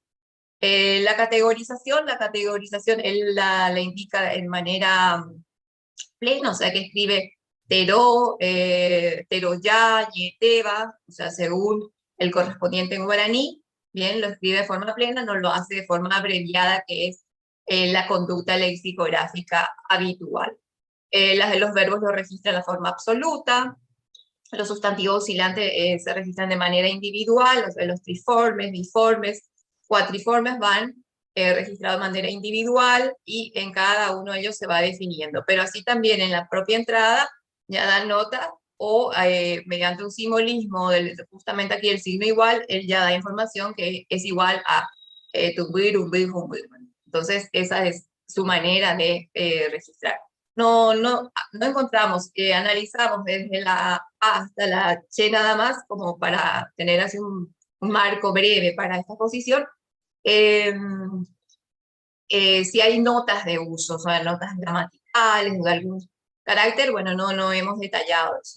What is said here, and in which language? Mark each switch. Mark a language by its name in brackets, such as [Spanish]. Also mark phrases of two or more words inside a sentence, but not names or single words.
[Spanish] La categorización él la indica en manera plena, o sea que escribe Teró, Teroyá, Yeteba, o sea, según el correspondiente en guaraní, bien, lo escribe de forma plena, no lo hace de forma abreviada, que es la conducta lexicográfica habitual. Las de los verbos lo registran en la forma absoluta, los sustantivos oscilantes se registran de manera individual, los triformes, biformes, cuatriformes van registrados de manera individual y en cada uno de ellos se va definiendo. Pero así también en la propia entrada ya dan nota o mediante un simbolismo, justamente aquí el signo igual, él ya da información que es igual a tumbir, umbir, umbir. Entonces esa es su manera de registrar. No encontramos, analizamos desde la A hasta la Che nada más, como para tener así un marco breve para esta exposición. Si hay notas de uso, o sea, notas gramaticales, de algún carácter, bueno, no hemos detallado eso.